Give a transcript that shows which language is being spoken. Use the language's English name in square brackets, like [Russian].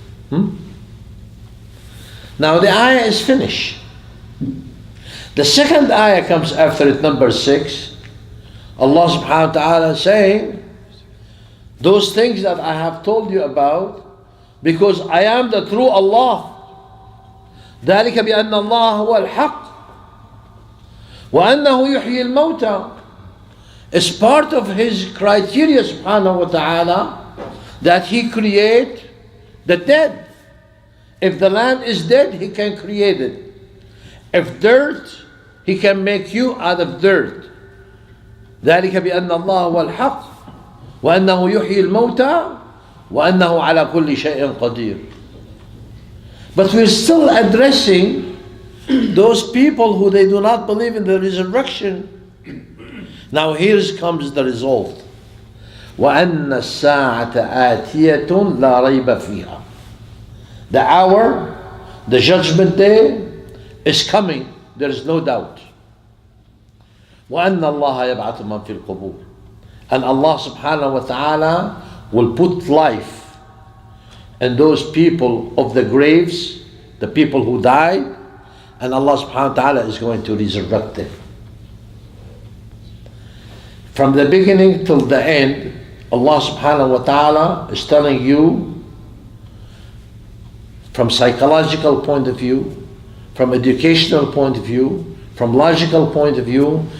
[English] Now the ayah is finished. The second ayah comes after it, number 6. Allah subhanahu wa ta'ala saying, those things that I have told you about, because I am the true Allah. [Arabic] ذلك بأن الله هو الحق وأنه يحيي الموتى. [English] It's part of His criteria subhanahu wa ta'ala that He create the dead. If the land is dead, He can create it. If dirt, He can make you out of dirt. [Arabic] ذلك بأن الله هو الحق وأنه يحيي الموتى وأنه على كل شيء قدير. [English] But we're still addressing those people who they do not believe in the resurrection. Now here comes the result. [Arabic] وأن الساعة آتية لا ريب فيها. [English] The hour, the judgment day is coming. There is no doubt. [Arabic] وأن الله يبعث من في القبور. [English] And Allah subhanahu wa ta'ala will put life in those people of the graves, the people who died, and Allah subhanahu wa ta'ala is going to resurrect them. From the beginning till the end, Allah subhanahu wa ta'ala is telling you from psychological point of view, from educational point of view, from logical point of view.